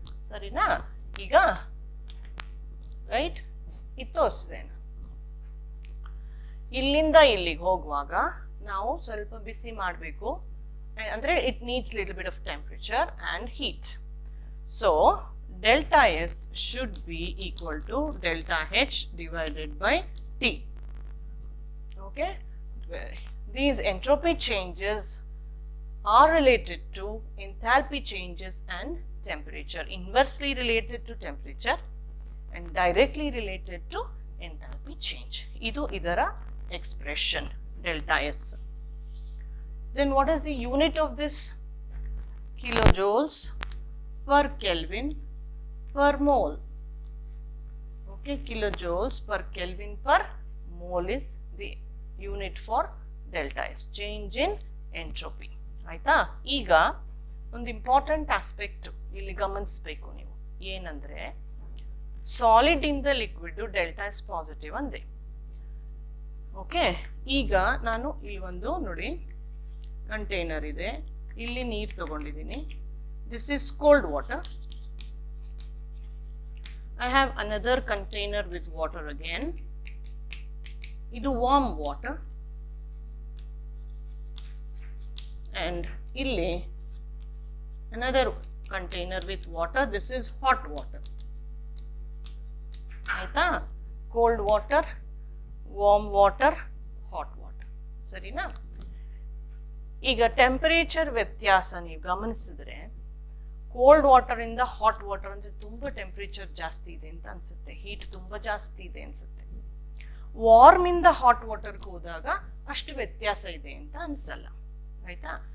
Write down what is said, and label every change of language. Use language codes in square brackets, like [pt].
[kn] ಸರಿನಾ? ಈಗ ರೈಟ್ ಇದು ತೋರಿಸಿದೇನು, ಇಲ್ಲಿಂದ ಇಲ್ಲಿಗೆ ಹೋಗುವಾಗ ನಾವು ಸ್ವಲ್ಪ ಬಿಸಿ ಮಾಡಬೇಕು. ಅಂದ್ರೆ [en] It needs little bit of temperature and heat. So delta S should be equal to delta H divided by T. Okay, these entropy changes are related to enthalpy changes and temperature, inversely related to temperature and directly related to enthalpy change. [kn] Idu idara expression delta S. [en] Then what is the unit of this? Kilojoules per Kelvin per mole. Okay, kilojoules per Kelvin per mole is the unit for delta S, change in entropy. ಆಯ್ತಾ? [kn] ಈಗ ಒಂದು important aspect ಇಲ್ಲಿ ಗಮನಿಸಬೇಕು ನೀವು, ಏನಂದ್ರೆ solid ಇಂದ liquid delta S positive ಅಂದೆ. Okay, ಈಗ ನಾನು ಇಲ್ಲಿ ಒಂದು ನೋಡಿ ಕಂಟೈನರ್ ಇದೆ, ಇಲ್ಲಿ ನೀರು ತಗೊಂಡಿದ್ದೀನಿ. [en] This is cold water. I have another container with water again. Idu warm water. And illi another container with water. This is hot water. Aita? Cold water, warm water, hot water. [kn] Sarina? Iga temperature ವ್ಯತ್ಯಾಸ ನೀವು ಗಮನಿಸಿದ್ರೆ cold water ಇಂದ hot water ಅಂದ್ರೆ ತುಂಬಾ temperature ಜಾಸ್ತಿ ಇದೆ ಅಂತ ಅನ್ಸುತ್ತೆ, ಹೀಟ್ ತುಂಬಾ ಜಾಸ್ತಿ ಇದೆ ಅನ್ಸುತ್ತೆ. ವಾರ್ಮ್ ಇಂದ ಹಾಟ್ ವಾಟರ್ಗೆ ಹೋದಾಗ ಅಷ್ಟು ವ್ಯತ್ಯಾಸ ಇದೆ ಅಂತ ಅನ್ಸಲ್ಲ. ಆಯ್ತಾ?